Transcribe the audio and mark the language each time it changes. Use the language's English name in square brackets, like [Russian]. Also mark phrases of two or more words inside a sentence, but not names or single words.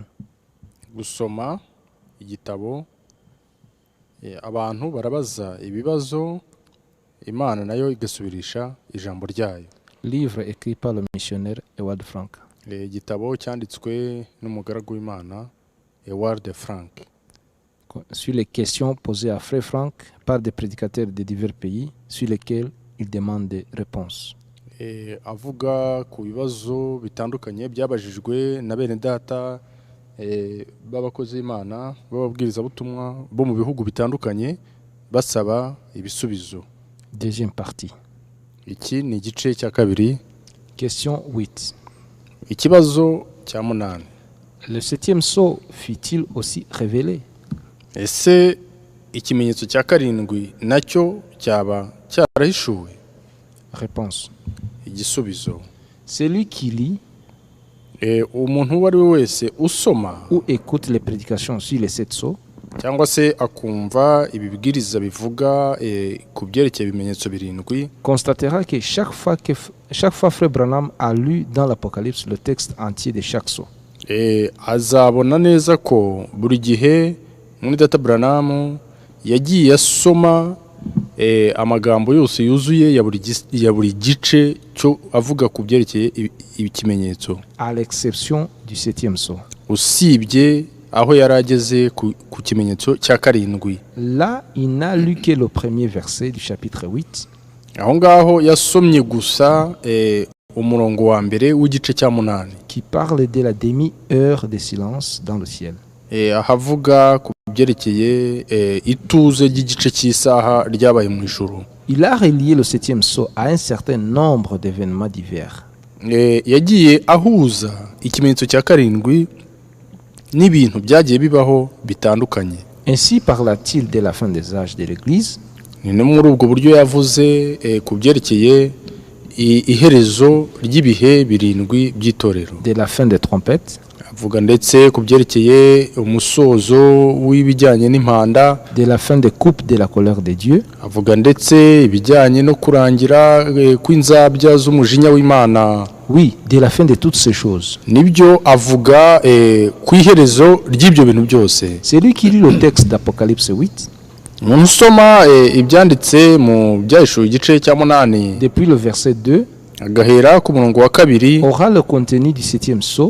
[Kinyarwanda] Gusoma igitabo abantu barabaza ibibazo Imana nayo igasubirisha ijambo ryayo. [French] Livre écrit par le missionnaire Ewald Frank. [Kinyarwanda] Igitabo cyanditswe n'umugaragu w'Imana Ewald Frank. [French] Sur les questions posées à Frère Frank par des prédicateurs de divers pays sur lesquels il demande des réponses. [Kinyarwanda] Avuga ku bibazo bitandukanye byabajijwe na bene data b'abakozi b'Imana b'ababwiriza butumwa bo mu bihugu bitandukanye basaba ibisubizo. [French] Deuxième partie. [Kinyarwanda] Iki ni igice cya kabiri. [French] Question 8. [Kinyarwanda] Ikibazo cya 8. [French] Le septième sceau fut-il aussi révélé? [Kinyarwanda] Ese ikimenyetso cya karindwi nacyo cyaba cyarahishuwe? [French] Réponse. [Kinyarwanda] Igisubizo. [French] Celui qui lit [Kinyarwanda] umuntu uwo ari we wese usoma [French] ou écoute les prédications sur les sept sceaux [Kinyarwanda] cyangwa se akumva ibibwiriza bivuga ku byerekeye ibimenyetso birindwi [French] constatera que chaque fois Frère Branham a lu dans l'Apocalypse le texte entier de chaque sceau. [Kinyarwanda] Azabona neza ko buri gihe muri data Branham yagiye asoma amagambo yose yuzuye ya buri gice cyo avuga ku byerekeye ikimenyetso, [French] à l'exception du septième sceau. [Kinyarwanda] Usibye aho yarageze ku kimenyetso cya karindwi. [French] Là, il n'a lu que le premier verset du chapitre 8. [Kinyarwanda] Aho ngaho yasomye gusa umurongo wa mbere w'igice cya 8 [French] qui parle de la demi-heure de silence dans le ciel. [Kinyarwanda] Ahavuga ku byerekeye ituze ry'igice cy'isaha ryabaye mu ijuru. [French] Il a relié le septième sceau à un certain nombre d'événements divers. [Kinyarwanda] Yagiye ahuza ikimenyetso cya karindwi n'ibintu byagiye bibaho bitandukanye. [French] Ainsi parla-t-il de la fin des âges de l'Église. [Kinyarwanda] Ni no muri ubwo buryo yavuze ku byerekeye iherezo ry'ibihe birindwi by'itorero. [French] De la fin des trompettes. [Kinyarwanda] Avuga ndetse ku byerekeye umusozo w'ibijyanye n'impanda. [French] De la fin des coupes de la colère de Dieu. [Kinyarwanda] Avuga ndetse ibijyanye no kurangira kw'inzabya z'umujinya w'Imana. [French] Oui, de la fin de toutes ces choses. [Kinyarwanda] Nibyo avuga ku iherezo ry'ibyo bintu byose. [French] Celui qui lit le texte d'Apocalypse 8 [Kinyarwanda] umuntu usoma ibyanditse mu byahishuwe igice cya 8 [French] depuis le verset 2, [Kinyarwanda] agahera ku murongo wa 2 [French] aura le contenu du 7e sceau